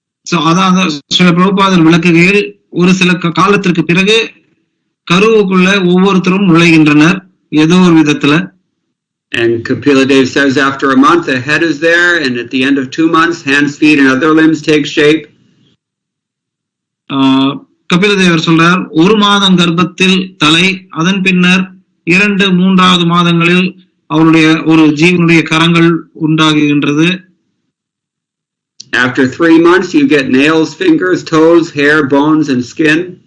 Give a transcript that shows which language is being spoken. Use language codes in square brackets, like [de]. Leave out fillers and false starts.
[ta] So, அதான் சில பிரபுபாதர் விளக்குகையில் ஒரு சில காலத்திற்கு பிறகு கருவுக்குள்ள ஒவ்வொருத்தரும் நுழைகின்றனர் ஏதோ ஒரு விதத்துல. [en] And Kapila Dev says after a month the head is there, and at the end of 2 months hands, feet and other limbs take shape. [ta] கபிலதேவர் சொல்றார், ஒரு மாதம் கர்ப்பத்தில் தலை, அதன் பின்னர் 2-3 மாதங்களில் அவருடைய ஒரு ஜீவனுடைய கரங்கள் உண்டாகுகின்றது. [en] After 3 months you get nails, fingers, toes, hair, bones and skin.